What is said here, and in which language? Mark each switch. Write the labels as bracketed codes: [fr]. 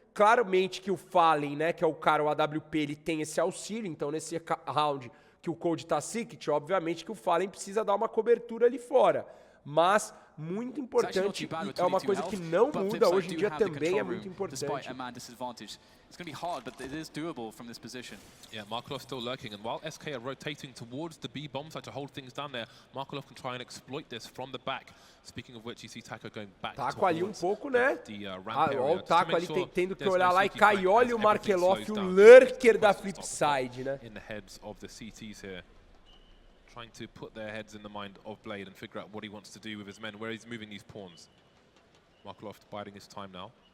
[pt] Claramente que o Fallen, né, que é o cara, o AWP, ele tem esse auxílio, então nesse round que o Cold tá Secret, obviamente que o Fallen precisa dar uma cobertura ali fora. Mas, muito importante, é uma coisa que não muda, hoje em dia também é muito importante. [en] It's going to be hard, but it is doable from this position. Yeah, Markelov still lurking, and while SK are rotating towards the B bomb site to hold things down there, Markelov can try and exploit this from the back. Speaking of which, you see Taco going back [pt] Taco ali um pouco, né? Olha o Taco ali tendo que olhar lá e cair. Olha o Markelov, o lurker da FLIPSID, né? [en] In the heads of the CTs here. Trying to put their heads in the mind of Blade and figure out what he wants to do with his men, where he's moving these pawns. Markelov biding his time now.